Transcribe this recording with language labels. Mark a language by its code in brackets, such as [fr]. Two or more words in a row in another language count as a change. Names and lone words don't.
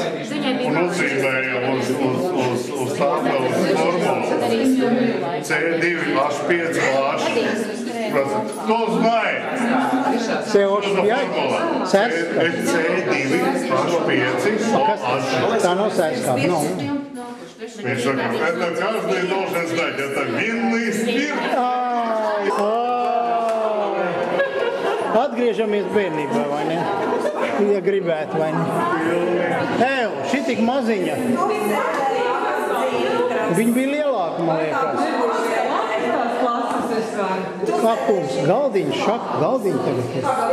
[lv] Un uzzīmēja uz tāpēles formulu. C2H5H. To zināji. C2H5H. Tā nav sēskāp, nav. Viņš saka, [ru] это каждый должен знать, это винный спирт. [lv] Atgriežamies bērnībā, vai ne? Ja gribētu, vai ne? Ev, šī tik maziņa. Viņa bija lielāka, man liekas. Kakums, galdiņš, galdiņš tagad ir.